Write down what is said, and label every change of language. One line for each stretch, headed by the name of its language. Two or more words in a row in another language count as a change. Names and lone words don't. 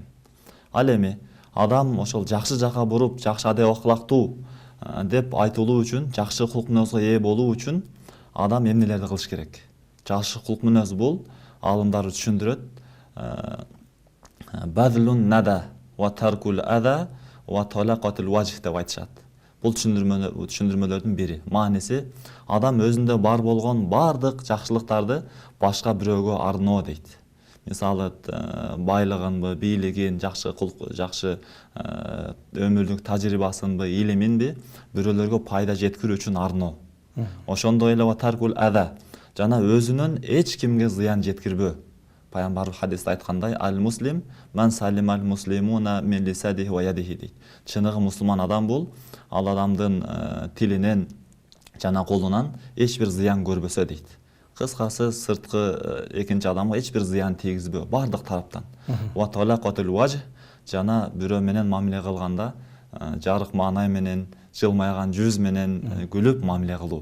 Kyrgyz: Ал эми адам ошол жакшы жака буруп, жакшы адеп акылактуу деп айтылуу үчүн, жакшы кулк мүнөзгө ээ болуу үчүн адам эмнелерди кылыш керек? Жакшы кулк мүнөз бул алымдары түшүндүрөт.
Arabic: بذل الندى وترك الأذى وطلاقة الوجه деп айтышат.
Kyrgyz: Бул түшүндүрмөлөрдүн бири. Мааниси адам өзүндө бар болгон бардык жакшылыктарды башка бирөөгө арноо дейт. Мисалы, байлыгынбы, бийлигин, жакшы өмүрлүк тажрыйбасынбы, илиминби бирөөлөргө пайда жеткирүү үчүн арноо. Ошондой эле
Arabic: ترك الأذى,
Kyrgyz: жана өзүнөн эч кимге зыян жеткирбөө. Пайгамбар хадисте айткандай:
Arabic: "المسلم من سلم المسلمون من لسانه ويده" дейт.
Kyrgyz: Чыныгы мусулман адам бул ал адамдын тилинен жана колунан эч бир зыян көрбөсө дейт. Кыскасы, сырткы экинчи адамга эч бир зыян тийгизбөө бардык тараптан.
Arabic: وطلاقة الوجه,
Kyrgyz: жана бирөө менен мамиле кылганда жарык маанай менен, жылмайган жүз менен күлүп мамиле кылуу.